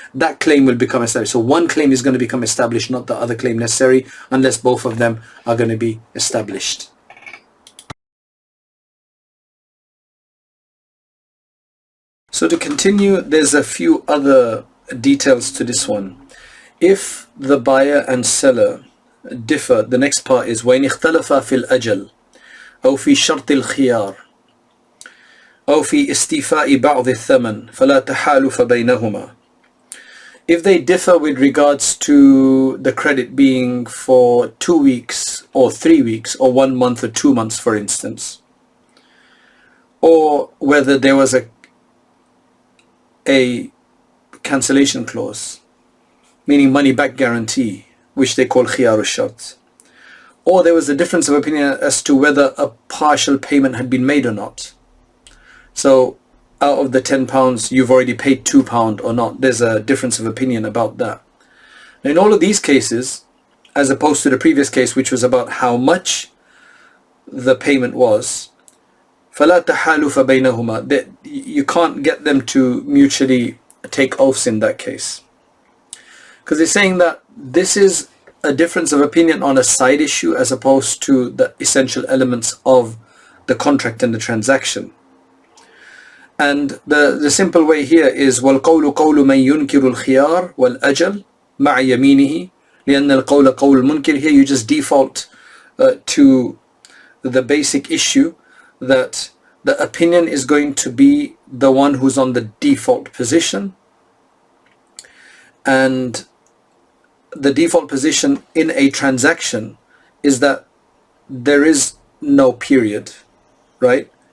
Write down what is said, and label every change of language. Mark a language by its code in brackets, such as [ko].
[en] That claim will become established. So one claim is going to become established, not the other claim necessary, unless both of them are going to be established. So to continue, there's a few other details to this one. If the buyer and seller differ, the next part is [ar] وَإِنِ اخْتَلَفَا فِي الْأَجَلِ أو في شرط الخيار أو في استيفاء بعض الثمن فلا تحالف بينهما. [en] If they differ with regards to the credit being for 2 weeks or 3 weeks or 1 month or 2 months, for instance, or whether there was a cancellation clause, meaning money back guarantee, which they call khiyar al-shart, or there was a difference of opinion as to whether a partial payment had been made or not. So out of the £10 you've already paid £2 or not. There's a difference of opinion about that. Now, in all of these cases, as opposed to the previous case, which was about how much the payment was, [ar] فَلَا تَحَالُفَ بَيْنَهُمَا, [en] that you can't get them to mutually take oaths in that case. Because they're saying that this is a difference of opinion on a side issue as opposed to the essential elements of the contract and the transaction. And the simple way here is [ar] وَالْقَوْلُ قَوْلُ مَنْ يُنْكِرُ الْخِيَارِ وَالْأَجَلِ مَعَ يَمِينِهِ لِأَنَّ الْقَوْلَ قَوْلُ الْمُنْكِرِ. [en] Here you just default to the basic issue that the opinion is going to be the one who's on the default position, and the default position in a transaction is that there is no period, right?